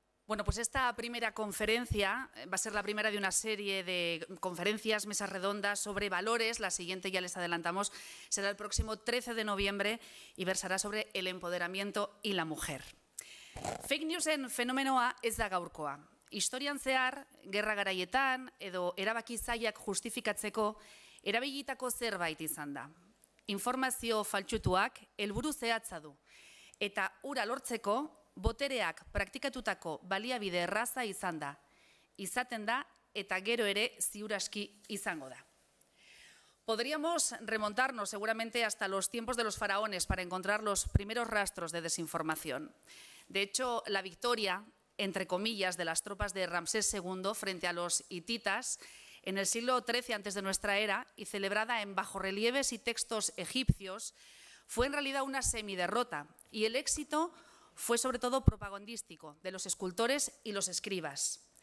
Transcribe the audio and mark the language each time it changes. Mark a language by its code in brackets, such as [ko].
[es] Bueno, pues esta primera conferencia va a ser la primera de una serie de conferencias, mesas redondas sobre valores. La siguiente, ya les adelantamos, será el próximo 13 de noviembre y versará sobre el empoderamiento y la mujer. [eu] Fake newsen fenomenoa ez da gaurkoa. Historian zehar, gerra garaietan edo erabaki zailak justifikatzeko erabilitako zerbait izan da. Informazio faltsutuak helburu zehatza du eta hura lortzeko botereak praktikatutako baliabide erraza izan da, izaten da eta gero ere ziur aski izango da. [es] Podríamos remontarnos seguramente hasta los tiempos de los faraones para encontrar los primeros rastros de desinformación. De hecho, la victoria, entre comillas, de las tropas de Ramsés II frente a los hititas en el siglo XIII antes de nuestra era y celebrada en bajorrelieves y textos egipcios fue en realidad una semiderrota y el éxito fue sobre todo propagandístico de los escultores y los escribas.